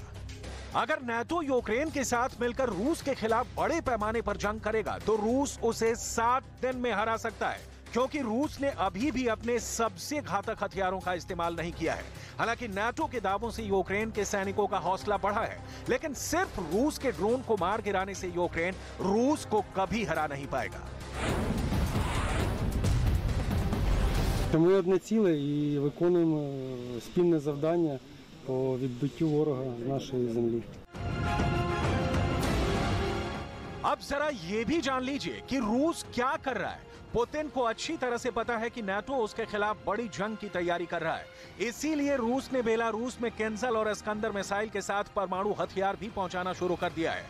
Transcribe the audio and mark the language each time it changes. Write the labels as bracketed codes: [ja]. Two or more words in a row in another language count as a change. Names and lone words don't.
[hi] अगर नाटो यूक्रेन के साथ मिलकर रूस के खिलाफ बड़े पैमाने पर जंग करेगा तो रूस उसे 7 दिन में हरा सकता है, क्योंकि रूस ने अभी भी अपने सबसे घातक हथियारों का इस्तेमाल नहीं किया है। हालांकि नाटो के दावों से यूक्रेन के सैनिकों का हौसला बढ़ा है, लेकिन सिर्फ रूस के ड्रोन को मार गिराने से यूक्रेन रूस को कभी हरा नहीं पाएगा। [uk] Ми одне ціле і виконуємо спільне завдання по відбиттю ворога з нашої землі. [hi] अब जरा ये भी जान लीजिए कि रूस क्या कर रहा है। पुतिन को अच्छी तरह से पता है कि नाटो उसके खिलाफ बड़ी जंग की तैयारी कर रहा है। इसीलिए रूस ने बेलारूस में किंजल और इस्कंदर मिसाइल के साथ परमाणु हथियार भी पहुंचाना शुरू कर दिया है।